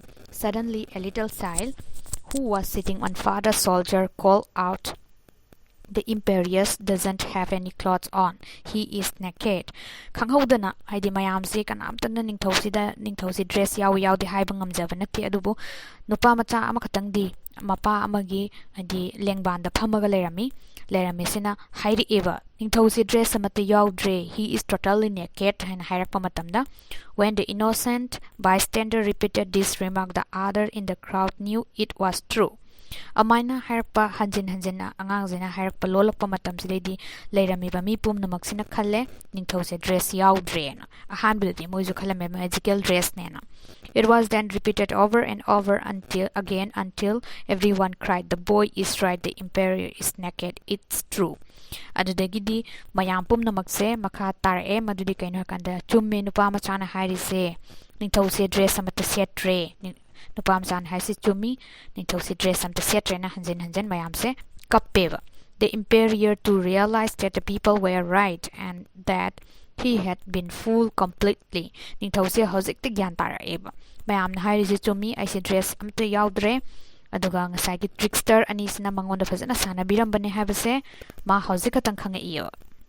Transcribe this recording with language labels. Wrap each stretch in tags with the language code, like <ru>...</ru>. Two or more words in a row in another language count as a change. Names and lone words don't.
<en>Suddenly a little child who was sitting on father's shoulder called out, The emperor doesn't have any clothes on. He is naked.</en> <mni>Khanghodana haidi mayamse kanamtana ningthausi dress yawi haiba ngamjaba nate adubu nupa macha amakatangdi ꯃꯄꯥ ꯑꯃꯒꯤ ꯍꯥꯏꯗꯤ ꯂꯦꯡꯕꯥꯟꯗ ꯐꯝꯃꯒ ꯂꯩꯔꯝꯃꯤꯁꯤꯅ ꯍꯥꯏꯔꯛꯑꯦꯕ ꯅꯤꯡꯊꯧꯁꯦ ꯗ꯭ꯔꯦꯁ ꯑꯃꯠꯇ ꯌꯥꯎꯗ꯭ꯔꯦ</mni> <en>he is totally naked</en> <mni>ꯍꯥꯏꯅ ꯍꯥꯏꯔꯛꯄ ꯃꯇꯝꯗ</mni> <en>when the innocent bystander repeated this remark the other in the crowd knew it was true</en> <mni>ꯑꯃꯥꯏꯅ ꯍꯥꯏꯔꯛꯄ ꯍꯟꯖꯤꯟꯅ ꯑꯉꯥꯡꯁꯤꯅ ꯍꯥꯏꯔꯛꯄ ꯂꯣꯜꯂꯛꯄ ꯃꯇꯝꯁꯤꯗꯩꯗꯤ ꯂꯩꯔꯝꯃꯤꯕ ꯃꯤ ꯄꯨꯝꯅꯃꯛꯁꯤꯅ ꯈꯜꯂꯦ ꯅꯤꯡꯊꯧꯁꯦ ꯗ꯭ꯔꯦꯁ ꯌꯥꯎꯗ꯭ꯔꯦꯅ ꯑꯍꯥꯟꯕꯗꯗꯤ ꯃꯣꯏꯁꯨ ꯈꯜꯂꯝꯃꯦ ꯃꯦꯖꯤꯀꯦꯜ</mni> <en>ꯗ꯭ꯔꯦꯁꯅꯦꯅ it was then repeated over and over until everyone cried the boy is right the emperor is naked it's true</en> <mni>ꯑꯗꯨꯗꯒꯤꯗꯤ ꯃꯌꯥꯝ ꯄꯨꯝꯅꯃꯛꯁꯦ ꯃꯈꯥ ꯇꯥꯔꯛꯑꯦ ꯃꯗꯨꯗꯤ ꯀꯩꯅꯣ ꯍꯥꯏꯀꯥꯟꯗ ꯆꯨꯝꯃꯦ ꯅꯨꯄꯥ ꯃꯆꯥꯅ ꯍꯥꯏꯔꯤꯁꯦ ꯅꯤꯡꯊꯧꯁꯦ ꯗ꯭ꯔꯦꯁ ꯑꯃꯠꯇ ꯁꯦꯠꯇ꯭ꯔꯦ ꯅꯨꯄꯥ ꯃꯆꯥꯅ ꯍꯥꯏꯔꯤꯁꯦ ꯆꯨꯝꯃꯤ ꯅꯤꯡꯊꯧꯁꯦ ꯗ꯭ꯔꯦꯁ ꯑꯃꯠꯇ ꯁꯦꯠꯇ꯭ꯔꯦꯅ ꯍꯟꯖꯤꯟ ꯃꯌꯥꯝꯁꯦ ꯀꯞꯄꯦꯕ</mni> <en>the emperor to realize that the people were right and that he had been fooled completely</en> <mni>ꯅꯤꯡꯊꯧꯁꯦ ꯍꯧꯖꯤꯛꯇꯤ ꯒ꯭ꯌꯥꯟ ꯇꯥꯔꯛꯑꯦꯕ ꯃꯌꯥꯝꯅ ꯍꯥꯏꯔꯤꯁꯦ ꯆꯨꯝꯃꯤ ꯑꯩꯁꯦ ꯗ꯭ꯔꯦꯁ ꯑꯃꯠꯇ ꯌꯥꯎꯗ꯭ꯔꯦ ꯑꯗꯨꯒ ꯉꯁꯥꯏꯒꯤ ꯇ꯭ꯔꯤꯛꯁꯇꯔ ꯑꯅꯤꯁꯤꯅ ꯃꯉꯣꯟꯗ ꯐꯖꯅ ꯁꯥꯟꯅꯕꯤꯔꯝꯕꯅꯦ ꯍꯥꯏꯕꯁꯦ ꯃꯥ ꯍꯧꯖꯤꯛ ꯈꯛꯇꯪ ꯈꯪꯉꯛꯏꯌꯦꯕ</mni>